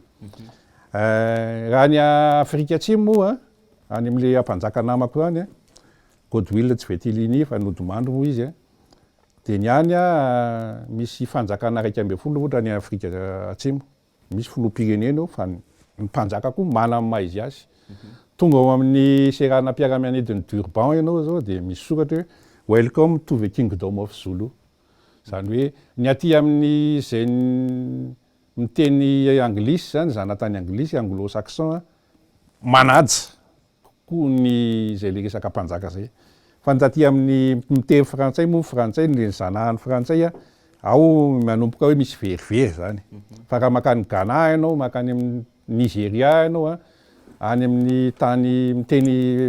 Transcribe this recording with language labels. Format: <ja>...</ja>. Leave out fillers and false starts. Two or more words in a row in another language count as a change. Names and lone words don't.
<mg>Raha ny Afrika Atsimo moa any amin'le mpanjaka namako any Godwill tsy vetiliny fa nodimandro moa izy de niany misy fanjakana 12 ohatra ny Afrika Atsimo misy filoham-pirenena fa ny mpanjaka koa mana maha izy azy. Tonga ao amin'ny serana mpiara-mianidiny Durban ianao zao de misy soratra hoe</mg> <en>welcome to the kingdom of Zulu.</en> <mg>Zany hoe ny aty amin'ny zay miteny anglisy zany zanatany anglisy anglo-saxon manaja kokoa ny zay le resaka mpanjaka zay fa taty amin'ny miteny frantsay moa frantsay le zanahan'ny frantsay ao manomboka hoe misy verivery zany fa raha makany Ghana ianao makany amin'ny Nigeria ianao any amin'ny tany miteny</mg>